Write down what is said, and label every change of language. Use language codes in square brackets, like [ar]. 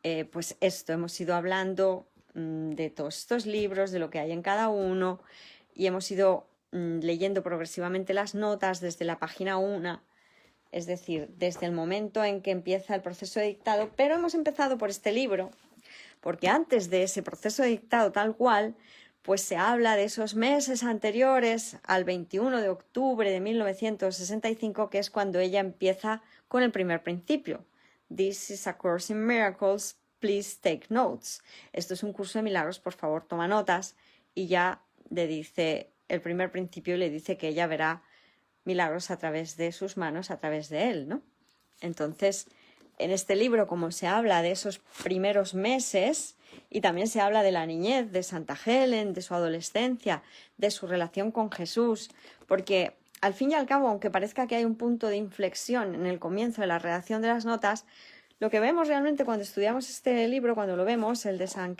[es] pues esto, hemos ido hablando de todos estos libros, de lo que hay en cada uno, y hemos ido leyendo progresivamente las notas desde la página 1, es decir, desde el momento en que empieza el proceso de dictado, pero hemos empezado por este libro, porque antes de ese proceso de dictado tal cual, pues se habla de esos meses anteriores al 21 de octubre de 1965, que es cuando ella empieza con el primer principio. [en] This is a course in miracles, please take notes. [es] Esto es un curso de milagros, por favor, toma notas. Y ya le dice el primer principio y le dice que ella verá milagros a través de sus manos, a través de él, ¿no? Entonces, en este libro, como se habla de esos primeros meses y también se habla de la niñez de Santa Helen, de su adolescencia, de su relación con Jesús, porque al fin y al cabo, aunque parezca que hay un punto de inflexión en el comienzo de la redacción de las notas, lo que vemos realmente cuando estudiamos este libro, cuando lo vemos, el de St.